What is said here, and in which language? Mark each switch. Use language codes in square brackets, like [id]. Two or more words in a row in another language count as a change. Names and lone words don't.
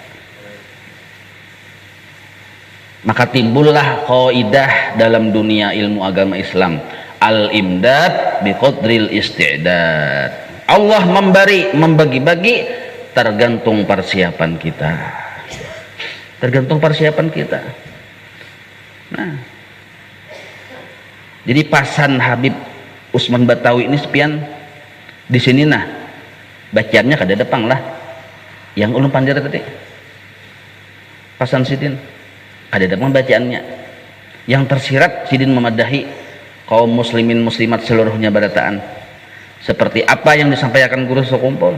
[id] Maka timbullah kaidah dalam dunia ilmu agama Islam, [ar] الإمداد بقدر الاستعداد. [id] Allah membagi-bagi tergantung persiapan kita. Tergantung persiapan kita. [bjn] Nah, jadi pasan Habib Usman Batawi ini sepian di sini nah bacaannya kada depang lah yang ulun pandira tadi pasan sidin ada depang bacaannya yang tersirat sidin memadahi kaum muslimin muslimat seluruhnya barataan seperti apa yang disampaikan guru sekumpul.